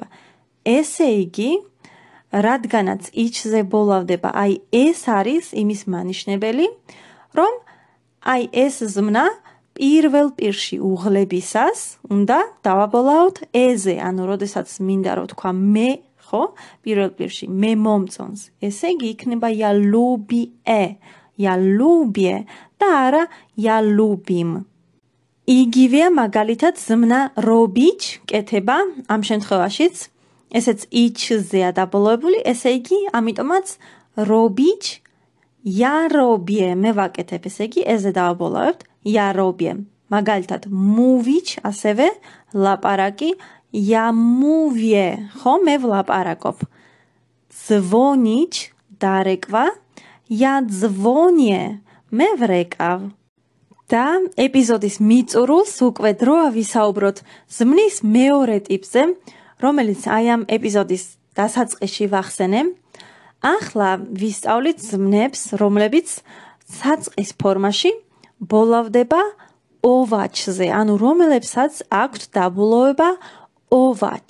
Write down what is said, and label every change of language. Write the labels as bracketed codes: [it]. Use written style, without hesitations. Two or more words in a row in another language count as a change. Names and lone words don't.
[ka] ესე იგი, რადგანაც ich-ზე ბოლოვდება, აი ეს არის იმის მანიშნებელი, რომ აი ეს ზმნა პირველ პირში უღლებისას უნდა დავაბოლავთ ე-ზე, ანუ როდესაც მინდა რომ თქვა მე, ხო? პირველ პირში მე მომწონს. ესე იგი იქნება [pl] ja lubię, ja lubię [ka] და არა [pl] ja lubim. [ka] იგივეა მაგალითად ზმნა robić, კეთება, ამ შემთხვევაშიც ესეც ich-ზეა დაბოლოებული, ესე იგი ამიტომაც [pl] robić, ja robię, [ka] მე ვაკეთებ, ესე იგი ე-ზე დავაბოლავებთ, [pl] ja robię. [ka] მაგალითად mówić, ასევე ლაპარაკი, [pl] ja mówię, [ka] ხო, მე ვლაპარაკობ. dzwonić, დარეკვა, [pl] ja dzwonię, [ka] მე ვრეკავ. და ეპიზოდის მიწურულს უკვე დროა ვისაუბროთ ზმნის მეორე ტიპზე, რომელიც აი ამ ეპიზოდის დასაწყისში ვახსენე. ახლა ვისწავლით ზმნებს, რომლებიც საწყის ფორმაში ბოლავდება ოვაჩზე, ანუ რომელებსაც აქვთ დაბოლოება ოვაჩ.